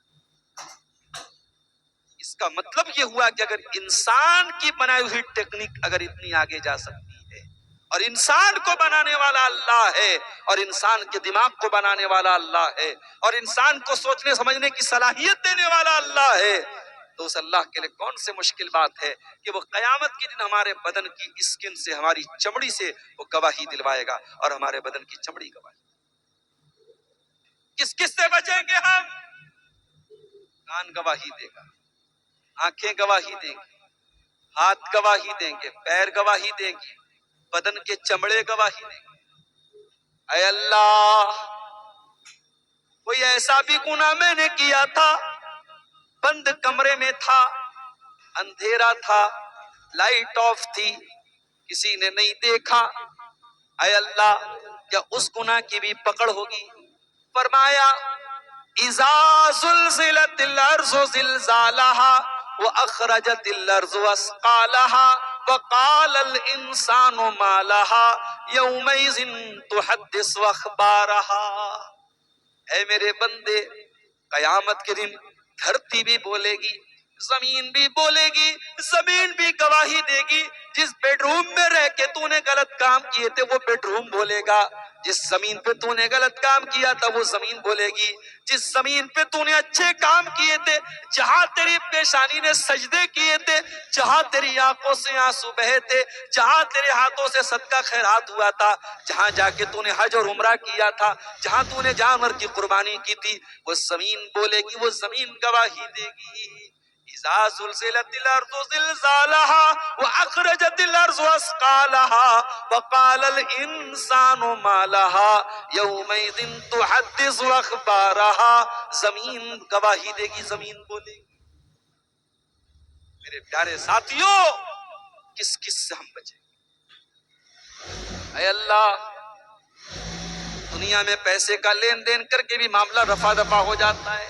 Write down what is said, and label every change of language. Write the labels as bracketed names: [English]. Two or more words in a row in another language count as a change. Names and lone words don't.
[Hindi] इस का मतलब यह हुआ कि अगर इंसान की बनाई हुई टेक्निक अगर इतनी आगे जा सकती है और इंसान को बनाने वाला अल्लाह है और इंसान के दिमाग़ को बनाने वाला अल्लाह है और इंसान को सोचने समझने की सलाहियत देने वाला अल्लाह है, तो उस अल्लाह के लिए कौन से मुश्किल बात है कि वह क़यामत के दिन हमारे बदन की स्किन से, हमारी चमड़ी से वह गवाही दिलवाएगा और हमारे बदन की चमड़ी गवाही. किस किस से बचेंगे हम? कान गवाही देगा, आंखें गवाही देंगी, हाथ गवाही देंगे, पैर गवाही देंगे, बदन के चमड़े गवाही देंगे। ऐ अल्लाह, कोई ऐसा भी गुनाह मैंने किया था, बंद कमरे में था, अंधेरा था, [English] light off [Hindi] थी, किसी ने नहीं देखा, ऐ अल्लाह क्या उस गुनाह की भी पकड़ होगी? [Arabic] फरमाया إذا زلزلت الأرض زلزالها وأخرجت الأرض أثقالها وقال الإنسان ما لها يومئذ تحدث أخبارها. [Hindi] ऐ मेरे बंदे, कयामत के दिन धरती भी बोलेगी, जमीन भी बोलेगी, जमीन भी गवाही देगी। जिस बेडरूम में रह के तूने गलत काम किए थे वो बेडरूम बोलेगा, जिस जमीन पे तूने गलत काम किया था वो जमीन बोलेगी, जिस जमीन पे तूने अच्छे काम किए थे, जहां तेरी पेशानी ने सजदे किए थे, जहां तेरी आंखों से आंसू बहे थे, जहां तेरे हाथों से सदका खैरात हुआ था, जहां जाके तूने हज और उम्रा किया था, जहां तूने जानवर की कुर्बानी की थी, वो जमीन बोलेगी, वो जमीन गवाही देगी। [Arabic] إذا زلزلت الأرض زلزالها وأخرجت الأرض أثقالها وقال الإنسان ما لها يومئذ تحدث أخبارها. [Hindi] जमीन गवाही देगी, जमीन बोलेगी। मेरे प्यारे साथियों, किस किस से हम बचें? ऐ अल्लाह, दुनिया में पैसे का लेन देन करके भी मामला रफा दफा हो जाता है।